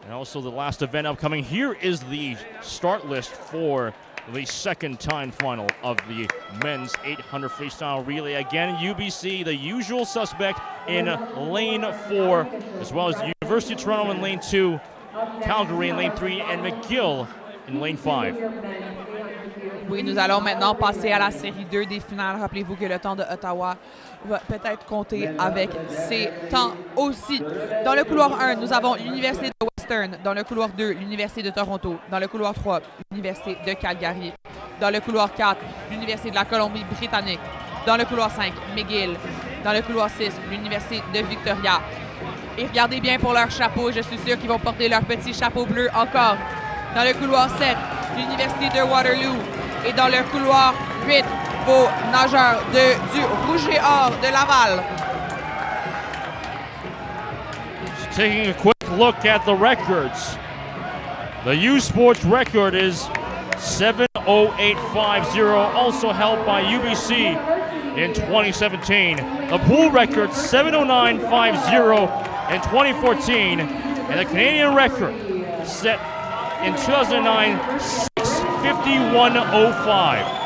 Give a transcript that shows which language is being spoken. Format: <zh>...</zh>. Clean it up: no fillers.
<en>And also the last event upcoming. Here is the start list for the second time final of the men's 800 freestyle relay. Again, UBC, the usual suspect in lane 4, as well as the University of Toronto in lane 2, Calgary in lane 3, and McGill in lane 5.</en> <fr>Oui, nous allons maintenant passer à la série 2 des finales. Rappelez-vous que le temps de Ottawa va peut-être compter avec ces temps aussi. Dans le couloir 1, nous avons l'Université de Western. Dans le couloir 2, l'Université de Toronto. Dans le couloir 3, l'Université de Calgary. Dans le couloir 4, l'Université de la Colombie-Britannique. Dans le couloir 5, McGill. Dans le couloir 6, l'Université de Victoria. Et regardez bien pour leur chapeau. Je suis sûre qu'ils vont porter leur petit chapeau bleu encore. Dans le couloir 7, l'Université de Waterloo. Et dans le couloir 8, vos nageurs du Rouge et Or de Laval.</fr> <en>Just taking a quick look at the records. The U Sports record is 7:08.50, also held by UBC in 2017. The pool record 7:09.50 in 2014, and the Canadian record set in 2009 6:51.05.</en>